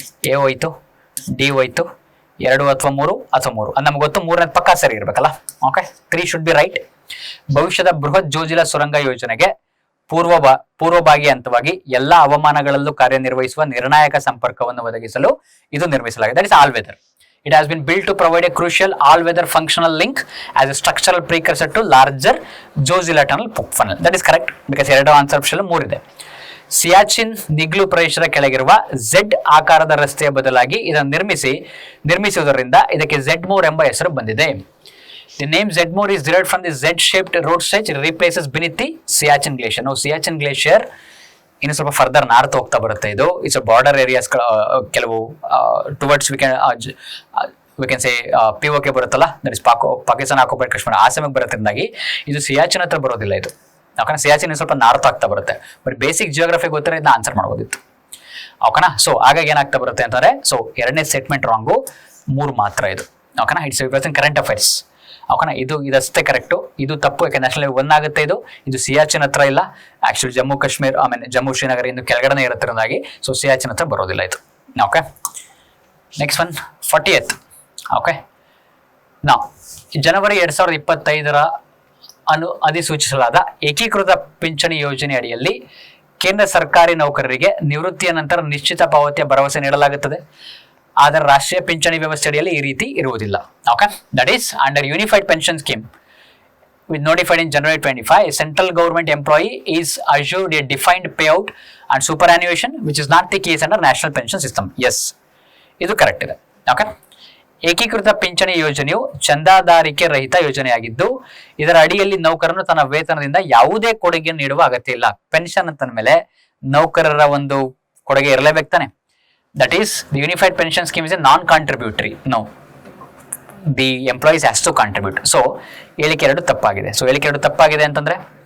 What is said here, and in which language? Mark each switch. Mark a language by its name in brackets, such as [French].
[Kannada] A ಹೋಯ್ತು, D ಹೋಯ್ತು, 2 ಅಥವಾ 3 ಅಥವಾ 3. ಅದು ನಮ್ಗೆ ಗೊತ್ತು. 3ನೇ ಪಕ್ಕ ಸರಿ ಇರಬೇಕಲ್ಲ. [English] Okay, 3 should be right. [Kannada] ಭವಿಷ್ಯದ ಬೃಹತ್ ಜೋಜಿಲಾ ಸುರಂಗ ಯೋಜನೆಗೆ ಪೂರ್ವಭಾಗಿ ಹಂತವಾಗಿ ಎಲ್ಲ ಹವಾಮಾನಗಳಲ್ಲೂ ಕಾರ್ಯನಿರ್ವಹಿಸುವ ನಿರ್ಣಾಯಕ ಸಂಪರ್ಕವನ್ನು ಒದಗಿಸಲು ಇದು ನಿರ್ಮಿಸಲಾಗಿದೆ. [English] That is all weather. It has been built to provide a crucial all-weather functional link as a structural precursor to larger Jozila tunnel funnel. That is correct because [Kannada] 2 answer option 3 ಇದೆ. ಸಿಯಾಚಿನ್ ನಿಗ್ಲು ಪ್ರದೇಶದ ಕೆಳಗಿರುವ Z ಆಕಾರದ ರಸ್ತೆಯ ಬದಲಾಗಿ ಇದನ್ನು ನಿರ್ಮಿಸುವುದರಿಂದ ಇದಕ್ಕೆ ಝೆಡ್ಮೋರ್ ಎಂಬ ಹೆಸರು ಬಂದಿದೆ. [English] The name Zedmore is derived from the Z-shaped road stretch. It replaces beneath the Siachen Glacier. [Kannada] Now Siachen Glacier ಇನ್ನು ಸ್ವಲ್ಪ ಫರ್ದರ್ ನಾರ್ತ್ ಹೋಗ್ತಾ ಬರುತ್ತೆ. ಇದು ಇಟ್ಸ್ ಬಾರ್ಡರ್ ಏರಿಯಾಸ್ ಕೆಲವು towards [English] we can say [Kannada] POK ಬರುತ್ತಲ್ಲ, that is Pakistan occupied Kashmir, ಆ ಸಮಯಕ್ಕೆ ಬರೋದ್ರಿಂದಾಗಿ ಇದು ಸಿಯಾಚಿನ್ ಹತ್ರ ಬರೋದಿಲ್ಲ. ಇದು ಯಾಕಂದ್ರೆ ಸಿಯಾಚಿನ್ ಸ್ವಲ್ಪ ನಾರ್ತ್ ಆಗ್ತಾ ಬರುತ್ತೆ. ಬಟ್ ಬೇಸಿಕ್ ಜಿಯೋಗ್ರಫಿ ಗೊತ್ತಿರೋ ಇದನ್ನ ಆನ್ಸರ್ ಮಾಡ್ಬೋದಿತ್ತು. ಓಕೆನಾ. ಸೊ ಹಾಗಾಗಿ ಏನಾಗ್ತಾ ಬರುತ್ತೆ ಅಂತಂದ್ರೆ, ಸೊ 2ನೇ ಸ್ಟೇಟ್ಮೆಂಟ್ ರಾಂಗು, 3 ಮಾತ್ರ ಇದು. ಓಕೆನಾ. [English] It's current affairs. [Kannada] ಓಕೆನಾ. ಇದಷ್ಟೇ ಕರೆಕ್ಟು. ಇದು ತಪ್ಪು, ಯಾಕೆ ನ್ಯಾಷನಲ್ 1 ಆಗುತ್ತೆ. ಇದು ಸಿಯಾಚಿನ್ ಹತ್ರ ಇಲ್ಲ. ಆಕ್ಚುಲಿ ಜಮ್ಮು ಕಾಶ್ಮೀರ್ ಜಮ್ಮು ಶ್ರೀನಗರ ಇನ್ನು ಕೆಳಗಡೆ ಇರುತ್ತಿರೋದಾಗಿ, ಸೊ ಸಿಯಾಚಿನ್ ಹತ್ರ ಬರೋದಿಲ್ಲ ಇದು. Okay, next one 40th. Okay, ನಾವು ಜನವರಿ 2025 ಅಧಿಸೂಚಿಸಲಾದ ಏಕೀಕೃತ ಪಿಂಚಣಿ ಯೋಜನೆ ಅಡಿಯಲ್ಲಿ ಕೇಂದ್ರ ಸರ್ಕಾರಿ ನೌಕರರಿಗೆ ನಿವೃತ್ತಿಯ ನಂತರ ನಿಶ್ಚಿತ ಪಾವತಿಯ ಭರವಸೆ ನೀಡಲಾಗುತ್ತದೆ. ಆದರೆ ರಾಷ್ಟ್ರೀಯ ಪಿಂಚಣಿ ವ್ಯವಸ್ಥೆ ಅಡಿಯಲ್ಲಿ ಈ ರೀತಿ ಇರುವುದಿಲ್ಲ. [English] Okay, that is under unified pension scheme with notified in January 25, a central government employee is assured a defined payout and superannuation, which is not the case under national pension system. [Kannada] Yes, ಇದು correct ಇದೆ. Okay, ಏಕೀಕೃತ ಪಿಂಚಣಿ ಯೋಜನೆಯು ಚಂದಾದಾರಿಕೆ ರಹಿತ ಯೋಜನೆಯಾಗಿದ್ದು, ಇದರ ಅಡಿಯಲ್ಲಿ ನೌಕರನು ತನ್ನ ವೇತನದಿಂದ ಯಾವುದೇ ಕೊಡುಗೆ ನೀಡುವ ಅಗತ್ಯ ಇಲ್ಲ. ಪೆನ್ಷನ್ ಅಂತ ಮೇಲೆ ನೌಕರರ ಒಂದು ಕೊಡುಗೆ ಇರಲೇಬೇಕು ತಾನೆ. [English] That is the unified pension scheme is a non contributory. No, the employees has to contribute. [Kannada] So ಹೇಳಿಕೆ 2 ತಪ್ಪಾಗಿದೆ. ಸೊ ಹೇಳಿಕೆ 2 ತಪ್ಪಾಗಿದೆ ಅಂತಂದ್ರೆ